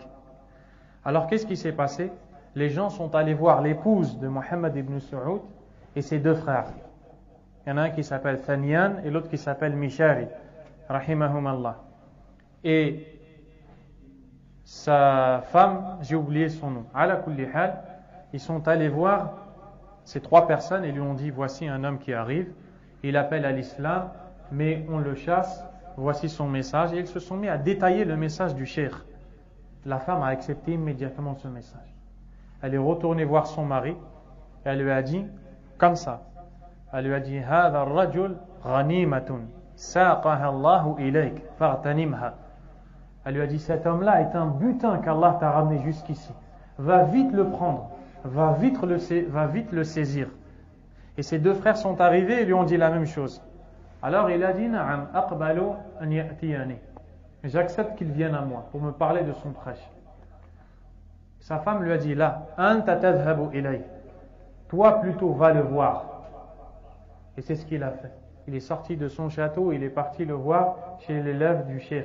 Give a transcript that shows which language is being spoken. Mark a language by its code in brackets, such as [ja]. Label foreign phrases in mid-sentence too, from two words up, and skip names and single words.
[fr] Alors qu'est-ce qui s'est passé? Les gens sont allés voir l'épouse de Muhammad ibn Saoud et ses deux frères. Il y en a un qui s'appelle Thaniyan et l'autre qui s'appelle Mishari, rahimahumallah. Et sa femme, j'ai oublié son nom, [ar] على كل حال, [fr] ils sont allés voir ces 3 personnes et lui ont dit, voici un homme qui arrive, il appelle à l'islam, mais on le chasse, voici son message. Et ils se sont mis à détailler le message du cheikh. La femme a accepté immédiatement ce message. Elle est retournée voir son mari, et elle lui a dit, comme ça, elle lui a dit, [ar] هذا الرجل غنيمة ساقها الله إليك فاغتنمها. [fr] Elle lui a dit, cet homme-là est un butin qu'Allah t'a ramené jusqu'ici. Va vite le prendre, va vite le saisir. Et ses 2 frères sont arrivés et lui ont dit la même chose. Alors il a dit, [ar] نعم أقبل أن يأتيني. [fr] J'accepte qu'il vienne à moi pour me parler de son prêche. Sa femme lui a dit, là, [ar] أنت تذهب إليه. [fr] Toi plutôt va le voir. Et c'est ce qu'il a fait. Il est sorti de son château, il est parti le voir chez l'élève du cheikh.